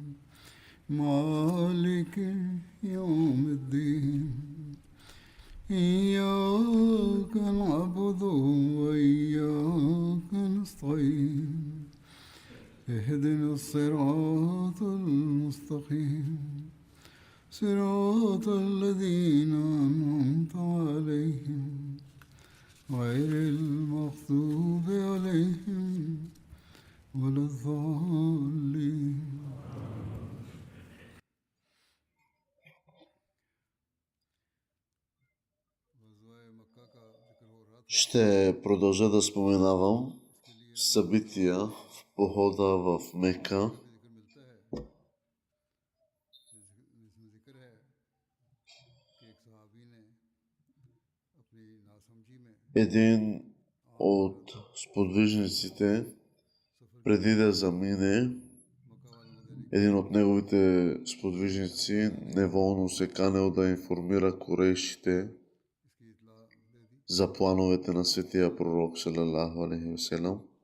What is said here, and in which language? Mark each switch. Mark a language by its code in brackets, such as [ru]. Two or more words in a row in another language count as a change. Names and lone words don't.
[ar] مالك يوم الدين إياك نعبد وإياك نستعين اهدنا الصراط المستقيم صراط الذين أنعمت عليهم غير المغضوب عليهم ولا الضالين. [bg] Ще продължа да споменавам събития в похода в Мека. Един от сподвижниците, преди да замине, един от неговите сподвижници неволно се канел да информира курейшите за плановете на светия пророк [ar] صلى الله عليه وسلم.